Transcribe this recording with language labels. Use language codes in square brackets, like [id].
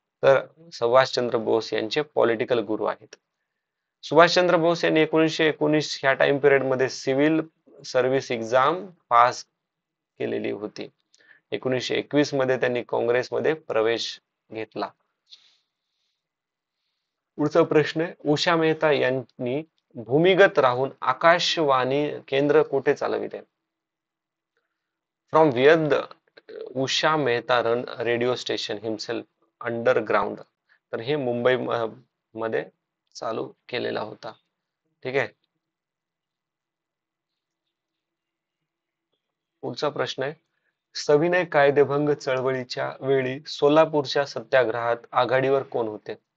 [mr] तर सुभाषचंद्र बोस यांचे पॉलिटिकल गुरु आहेत. सुभाषचंद्र बोस यांनी 1919 ह्या टाइम पिरियड मध्ये सिव्हिल सर्व्हिस एक्झाम पास केलेली होती. 1921 मध्ये त्यांनी काँग्रेसमध्ये प्रवेश घेतला. पुढचा प्रश्न आहे, उषा मेहता यांनी भूमिगत राहून आकाशवाणी केंद्र कुठे चालविले? [en] From where the Usha Mehta run radio station himself underground? [mr] तर हे मुंबई मध्ये चालू केलेला होता. ठीक आहे. पुढचा प्रश्न आहे, सविनय कायदेभंग चळवळीच्या वेळी सोलापूरच्या सत्याग्रहात आघाडीवर कोण होते?